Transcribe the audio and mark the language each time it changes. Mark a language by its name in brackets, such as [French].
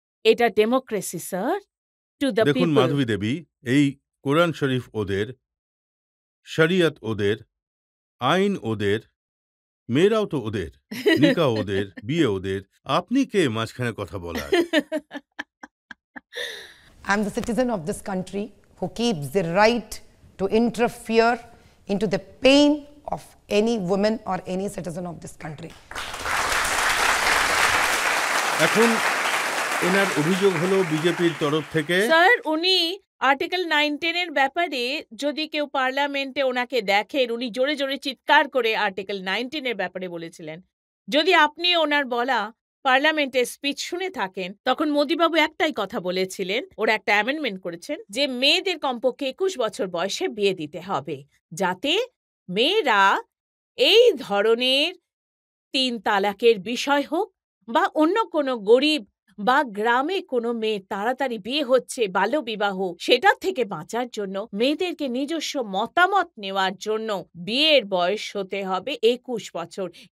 [Bangla] এটা democracy sir, [English] to the [Bangla] দেখুন [English] People. [Bangla] মাধবী দেবী, এই কোরআন শরীফ ওদের, শরিয়ত ওদের, আইন ওদের, মেয়েরাও তো ওদের, নিকাহ ওদের, বিয়ে ওদের, আপনি কে মাঝখানে কথা বলার? [English] I'm the citizen of this country who keeps the right to interfere into the pain of any woman or any citizen of this country. [Bangla] এখন এনার অভিযোগ হলো বিজেপির তরফ থেকে স্যার, উনি আর্টিকেল 9-10 এর ব্যাপারে যদি কেউ পার্লামেন্টে ওনাকে দেখেন, উনি জোরে জোরে চিৎকার করে আর্টিকেল 19 এর ব্যাপারে বলেছিলেন। যদি আপনি ওনার বলা পার্লামেন্টের স্পিচ শুনে থাকেন, তখন মোদিবাবু একটাই কথা বলেছিলেন, ওরা একটা অ্যামেন্ডমেন্ট করেছেন যে মেয়েদের কমপক্ষে 21 বছর বয়সে বিয়ে দিতে হবে, যাতে মেয়েরা এই ধরনের ৩ তালাকের বিষয় হোক বা অন্য কোনো গরিব বা গ্রামে কোনো মেয়ের তাড়াতাড়ি বিয়ে হচ্ছে, বাল্যবিবাহ, সেটার থেকে বাঁচার জন্য মেয়েদেরকে নিজস্ব মতামত নেওয়ার জন্য বিয়ের বয়স হতে হবে 21 বছর।